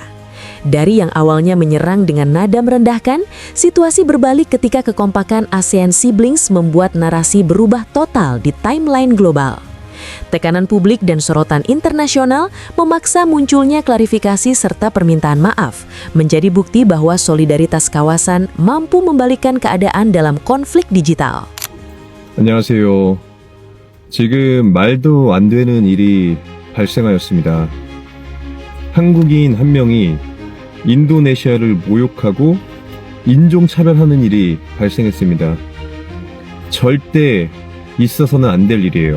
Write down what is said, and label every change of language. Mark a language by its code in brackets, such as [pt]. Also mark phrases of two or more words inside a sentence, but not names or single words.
[id] Dari yang awalnya menyerang dengan nada merendahkan, situasi berbalik ketika kekompakan ASEAN siblings membuat narasi berubah total di timeline global. Tekanan publik dan sorotan internasional memaksa munculnya klarifikasi serta permintaan maaf, menjadi bukti bahwa solidaritas kawasan mampu membalikkan keadaan dalam konflik digital. [ko] 안녕하세요. 지금 말도 안 되는 일이 발생하였습니다. 한국인 한 명이 인도네시아를 모욕하고 인종차별하는 일이 발생했습니다. 절대 있어서는 안 될 일이에요.